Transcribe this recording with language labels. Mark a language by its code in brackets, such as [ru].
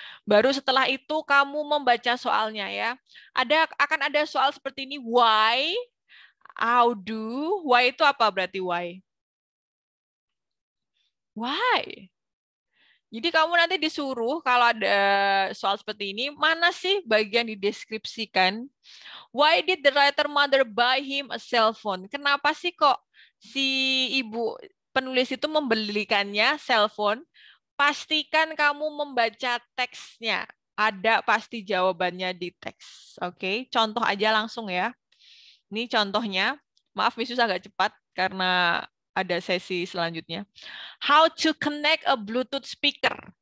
[id] Baru setelah itu kamu membaca soalnya ya. Akan ada soal seperti ini, why, how do, why itu apa berarti why? Why? Jadi kamu nanti disuruh kalau ada soal seperti ini, mana sih bagian dideskripsikan? [en] Why did the writer mother buy him a cell phone? [id] Kenapa sih kok si ibu penulis itu membelikannya cell phone? Pastikan kamu membaca teksnya. Ada pasti jawabannya di teks. Oke, contoh aja langsung ya. Ini contohnya. Maaf, Misus agak cepat karena ada sesi selanjutnya. [en] How to connect a Bluetooth speaker.